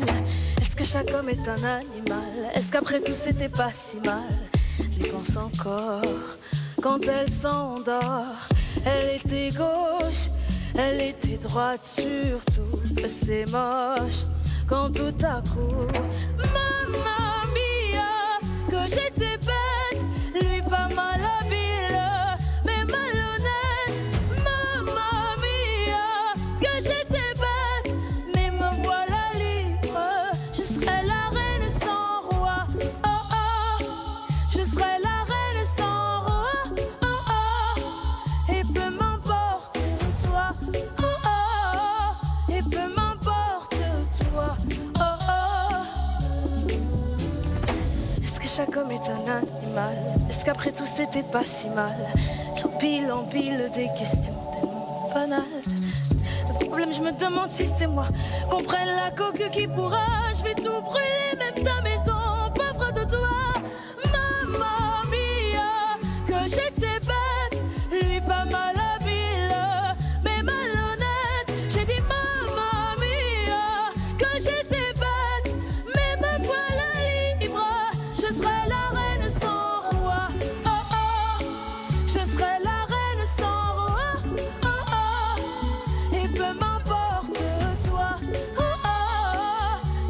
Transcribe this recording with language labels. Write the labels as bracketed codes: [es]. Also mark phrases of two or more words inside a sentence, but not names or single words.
[fr] Est-ce que chaque homme est un animal? Est-ce qu'après tout c'était pas si mal? J'y pense encore quand elle s'endort. Elle était gauche, elle était droite, surtout c'est moche quand tout à coup, [it] mamma mia, [fr] que j'étais bête, lui pas mal habile, mais malhonnête. [it] Mamma mia, [fr] que j'étais bête, mais me voilà libre. Je serai la reine sans roi, oh oh. Je serai la reine sans roi, oh oh. Et peu m'importe toi, oh oh. Et peu m'importe toi, oh oh. Est-ce que chaque homme est un animal? Est-ce qu'après tout c'était pas si mal? J'empile en pile des questions tellement banales. Le problème, je me demande si c'est moi qu'on prenne la coque qui pourra. Je vais tout brûler, même ta maison, pauvre de toi. [it] Mamma mia, [fr] que j'étais bête, lui pas mal habile, mais malhonnête. J'ai dit [it] mamma mia, [fr] que j'étais bête, mais me voilà libre. Je serai la reine sans roi, oh oh. Je serai la reine sans roi, oh oh. Et peu m'importe toi, oh oh.